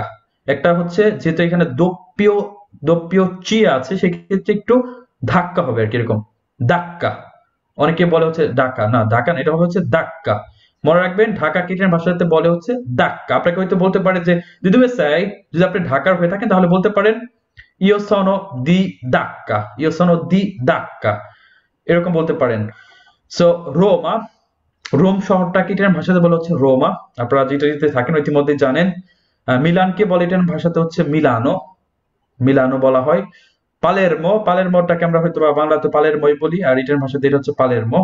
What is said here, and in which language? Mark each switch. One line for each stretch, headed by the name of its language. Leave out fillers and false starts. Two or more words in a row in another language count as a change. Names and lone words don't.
Bangla: একটা হচ্ছে যেহেতু এখানে
Italian: doppio doppio
Bangla: চি আছে, সেক্ষেত্রে একটু ধাক্কা হবে আর কি, এরকম দাক্কা। অনেকে বলে হচ্ছে ঢাকা, না ঢাকা না, এটা হবে হচ্ছে দাক্কা। মনে রাখবেন, ঢাকা ইটালিয়ান ভাষাতে বলে হচ্ছে দাক্কা। আপনাকে হয়তো বলতে পারে যে যদি চাই, যদি আপনি ঢাকার হয়ে থাকেন তাহলে বলতে পারেন
Italian: io sono di Dacca, io sono di Dacca,
Bangla: এরকম বলতে পারেন। সো রোমা, রোম শহরটাকে ইটালিয়ান ভাষাতে বলা হচ্ছে রোমা। আপনারা যেটা যেতে থাকেন ইতিমধ্যে জানেন। মিলানকে বলে ইটালিয়ান ভাষাতে হচ্ছে মিলানো, মিলানো বলা হয়। পালেরমোটাকে আমরা হয়তো বা বাংলাতে পালেরমোই বলি, আর ইটালিয়ান ভাষাতে এটা হচ্ছে পালেরমো।